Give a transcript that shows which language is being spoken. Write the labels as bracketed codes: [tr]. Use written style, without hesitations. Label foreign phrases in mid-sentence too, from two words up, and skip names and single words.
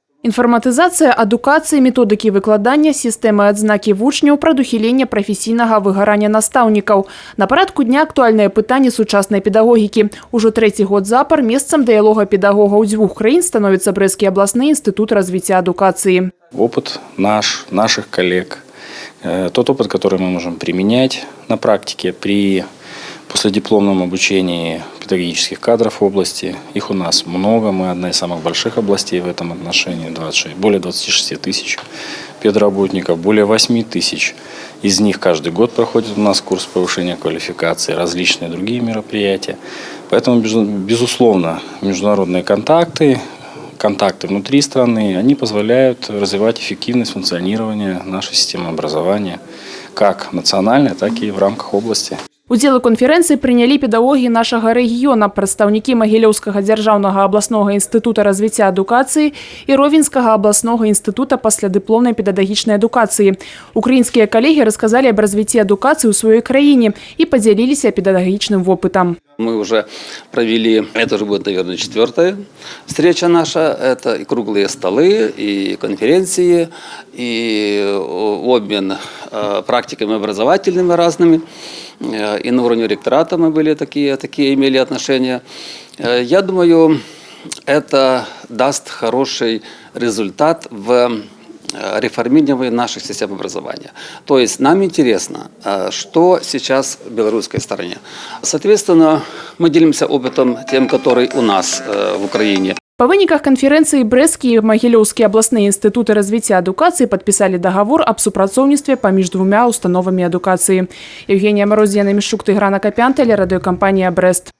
[be] Інфарматызацыя адукацыі, методыкі выкладання, сістэмы адзнакі вучняў, прадухілення прафесійнага выгарання настаўнікаў. На парадку дня актуальнае пытанне сучаснай педагогікі. Ужо трэці год запар месцам дыялога педагогаў дзвюх краін становіцца Брэсцкі абласны інстытут развіцця адукацыі. [ru] Опыт наших коллег, тот опыт, который мы можем применять на практике при последипломном обучении педагогических кадров в области. Их у нас много, мы одна из самых больших областей в этом отношении, более 26 тысяч педработников, более 8 тысяч. Из них каждый год проходит у нас курс повышения квалификации, различные другие мероприятия. Поэтому, безусловно, международные контакты внутри страны, они позволяют развивать эффективность функционирования нашей системы образования, как национальной, так и в рамках области. [be] Удзел у канферэнцыі прынялі педагогі нашага рэгіёна, прадстаўнікі Магілёўскага дзяржаўнага абласнога інстытута развіцця адукацыі і Ровенскага абласнога інстытута паслядыпломнай педагагічнай адукацыі. Украінскія калегі расказалі аб развіцці адукацыі ў сваёй краіне і падзяліліся педагагічным вопытам. [ru] Мы уже провели, это уже будет, наверное, 4-я встреча наша. Это и круглые столы, и конференции, и обмен практиками образовательными разными. И на уровне ректората мы были такие имели отношения. Я думаю, это даст хороший результат в реформировании наших систем образования. То есть нам интересно, что сейчас в белорусской стороне. Соответственно, мы делимся опытом тем, который у нас в Украине. [be] Па выніках канферэнцыі Брэсцкі і Магілёўскі абласныя інстытуты развіцця адукацыі падпісалі дагавор аб супрацоўніцтве паміж двумя установамі адукацыі. Евгения Мороз, Яна Мішук, Тыгран Акапян, тэлерадыёкампанія «Брэст».